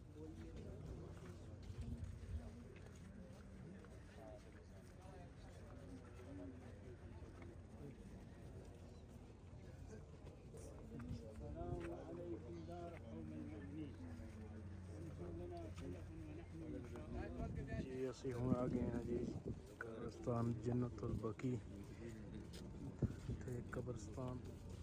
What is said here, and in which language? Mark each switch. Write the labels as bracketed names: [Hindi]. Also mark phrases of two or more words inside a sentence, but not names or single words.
[Arabic] السلام عليكم دار قوم المؤمنين انتم لنا خلف ونحن [Punjabi] ਜੀ ਅਸੀਂ ਹੁਣ ਆ ਗਏ ਹਾਂ ਜੀ ਕਬਰਸਤਾਨ ਜੰਨਤੁਲ ਬਕੀ ਤੇ ਕਬਰਸਤਾਨ